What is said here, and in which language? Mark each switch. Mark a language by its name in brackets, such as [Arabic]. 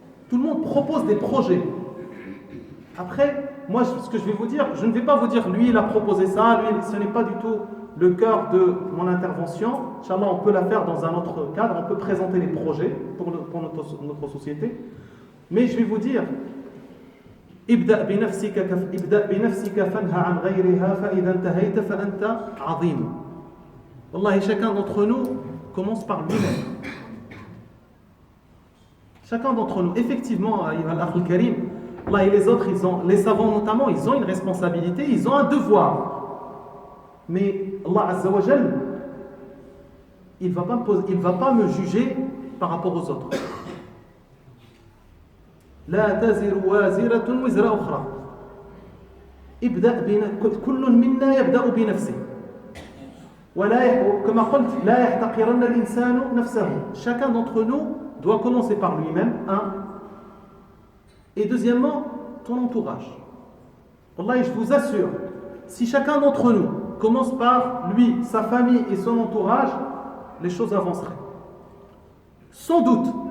[French] Tout le monde propose des projets. Après, moi, ce que je vais vous dire, je ne vais pas vous dire lui il a proposé ça, lui, ce n'est pas du tout le cœur de mon intervention. Inch'Allah, on peut la faire dans un autre cadre, on peut présenter les projets pour notre société. Mais je vais vous dire, [Arabic] ابدأ بنفسك فانهى عن غيرها فإذا انتهيت فأنت عظيم. [French] Wallahi, chacun d'entre nous commence par lui-même. Chacun d'entre nous, effectivement, [Arabic] al-Akh al-Karim, [French] Allah et les autres, les savants notamment, ils ont une responsabilité, ils ont un devoir. Mais Allah Azza wa Jal, il va pas me juger par rapport aux autres. [Arabic] لا تزر وازرة وزر أخرى. كل منا يبدأ بنفسه. كما قلت لا يحتقرن الإنسان نفسه. [French] Chacun d'entre nous doit commencer par lui-même, et deuxièmement, ton entourage. Wallahi, je vous assure, si chacun d'entre nous commence par lui, sa famille et son entourage, les choses avanceraient. Sans doute.